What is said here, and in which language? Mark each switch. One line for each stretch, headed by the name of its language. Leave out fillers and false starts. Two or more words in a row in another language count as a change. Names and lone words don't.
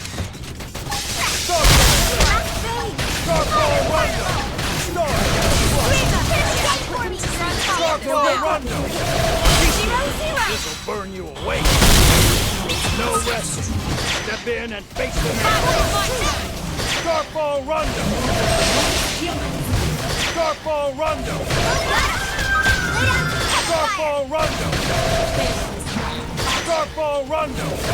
English: Starfall Rondo! Starfall Rondo! This'll burn you away! No rest! Step in and face the man! Starfall Rondo! Starfall Rondo! Starfall Rondo! Starfall Rondo!